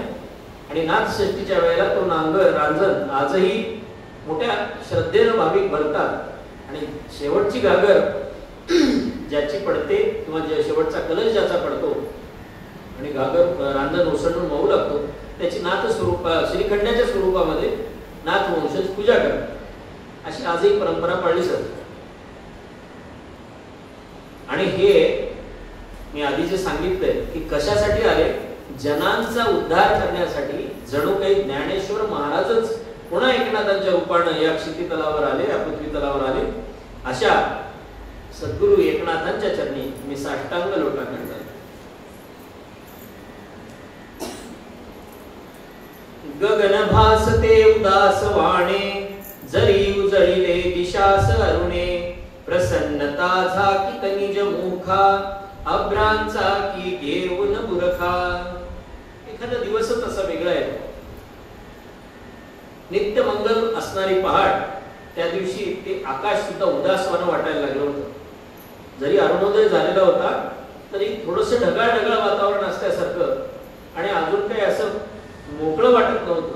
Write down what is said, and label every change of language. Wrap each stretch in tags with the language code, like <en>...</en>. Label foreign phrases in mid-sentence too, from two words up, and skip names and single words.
<mr>आणि नाथ षष्टीच्या वेळेला तो रांजण आजही मोठ्या श्रद्धेनं भाविक भरतात. आणि शेवटची घागर ज्याची पडते किंवा शेवटचा कलश ज्याचा पडतो आणि घागर रांजण ओसंडून वाहू लागतो त्याची नाथ श्रीखंडाच्या स्वरूपामध्ये नाथ वंशज पूजा करतात. अशी आजही परंपरा पाळली जाते. आणि हे मी आधी जे सांगितलंय की कशासाठी आले, जनांचा उद्धार करण्यासाठी. जणू काही ज्ञानेश्वर महाराजच पुन्हा एकनाथांच्या रूपानं या क्षिती तलावर आले, या पृथ्वी तलावर आले. अशा सद्गुरु एकनाथांच्या चरणी मी साष्टांग लोटांगण करतो. गगन भासते उदास वाणे, जरी उजळिले दिशास अरुणे. प्रसन्नता झाकीत निज मुखा, अभ्रांचा की घेऊन बुरखा. एखादा दिवसच असा वेगळा आहे. नित्य मंगल असणारी पहाट, त्या दिवशी ते आकाश सुद्धा उदासवानं वाटायला लागलं होतं. जरी अरुणोदय झालेला होता तरी थोडस ढगाळ ढगाळ वातावरण असल्यासारखं आणि अजून काही असं मोकळं वाटत नव्हतं.</mr>